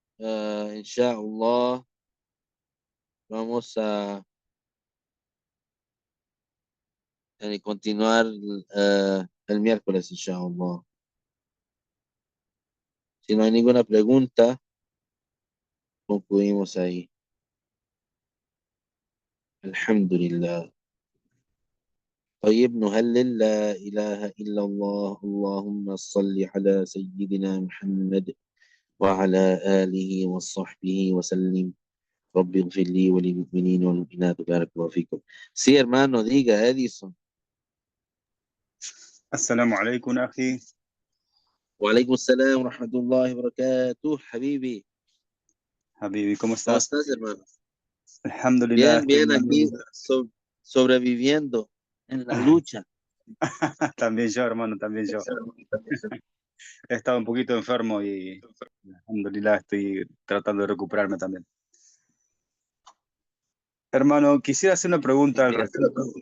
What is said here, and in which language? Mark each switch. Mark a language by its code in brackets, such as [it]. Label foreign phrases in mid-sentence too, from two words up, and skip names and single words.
[es] inshallah, vamos a continuar el miércoles, inshallah. Si no hay ninguna pregunta, concluimos ahí. Alhamdulillah. [ar] طيب نهلل لا إله إلا الله اللهم صل على سيدنا محمد وعلى آله وصحبه وسلم رب اغفر لي وللمؤمنين والمؤمنات بارك الله فيكم. [es] Sí, hermano, diga, Edison. [ar] السلام عليكم أخي. وعليكم السلام ورحمة الله وبركاته, حبيبي. حبيبي, [es] ¿cómo ¿Cómo estás? estás, hermano? [ar] الحمد لله, [es] Bien, estoy bien, aquí bien. sobreviviendo en la lucha. También yo, hermano, también yo. He estado un poquito enfermo y alhamdulillah estoy tratando de recuperarme también. Hermano, quisiera hacer una pregunta al respecto.